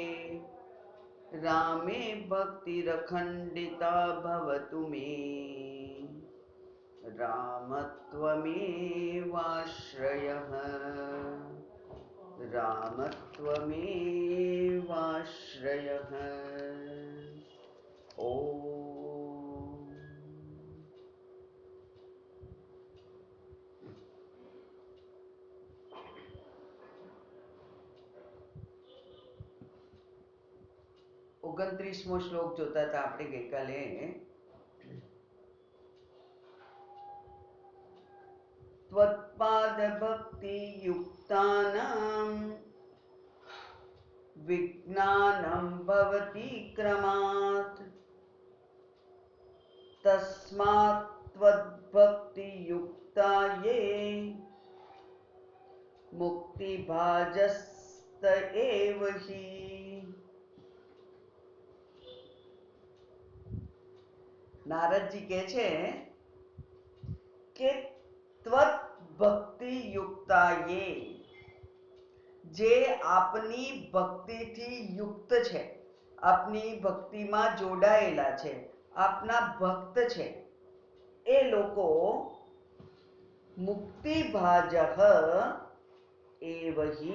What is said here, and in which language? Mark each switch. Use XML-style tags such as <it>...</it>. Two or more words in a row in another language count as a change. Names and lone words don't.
<sa>रामे भक्तिरखण्डिता भवतु मे रामत्वमेवाश्रयः। रामत्वमेवाश्रयः। ओम।</sa> <gu>ઓગણત્રીસમો શ્લોક જોતા હતા આપણે ગઈકાલે.</gu> <sa>त्वत्पादभक्तियुक्तानां विज्ञानं भवति क्रमात् तस्मात् त्वद्भक्तियुक्ता ये मुक्तिभाजस्त एव हि.</sa> <gu>નારદજી કહે છે કે</gu> <sa>ત્વત ભક્તિ યુક્તાયે,</sa> <gu>જે આપની ભક્તિથી યુક્ત છે, આપની ભક્તિમાં જોડાયેલા છે, આપના ભક્ત છે, એ લોકો</gu> <sa>મુક્તિભાજઃ એવ હિ.</sa>